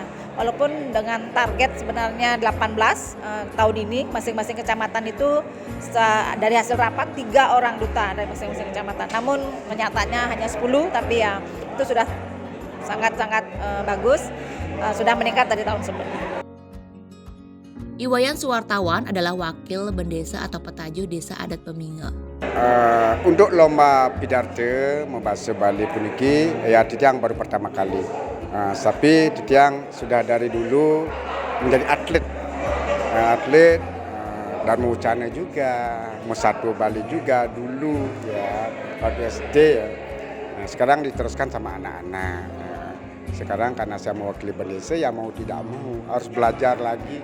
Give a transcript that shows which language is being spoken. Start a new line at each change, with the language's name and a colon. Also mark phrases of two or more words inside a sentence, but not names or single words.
Indonesian: Walaupun dengan target sebenarnya 18 tahun ini masing-masing kecamatan itu dari hasil rapat 3 orang duta dari masing-masing kecamatan. Namun kenyataannya hanya 10, tapi ya itu sudah sangat-sangat bagus, sudah meningkat dari tahun sebelumnya. Iwayan Suwartawan adalah wakil bendesa atau petajo desa adat Peminga. Untuk lomba Pidarta membahasa Bali puniki ya Titiang baru pertama kali. Tapi Titiang sudah dari dulu menjadi atlet dan Mucana juga, Musatu Bali juga dulu ya waktu SD ya. Nah, sekarang diteruskan sama anak-anak. Sekarang karena saya mewakili bendesa ya mau tidak mau harus belajar lagi.